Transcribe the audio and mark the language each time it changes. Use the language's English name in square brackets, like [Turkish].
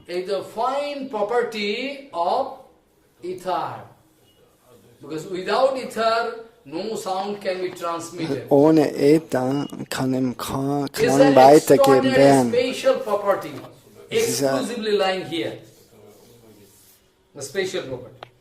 [English] Is the fine property of ether. Because without ether, no sound can be transmitted. [German] Ohne Äther kann ihm kein Klang weitergeben werden. [English] Special property, exclusively lying here. The special property.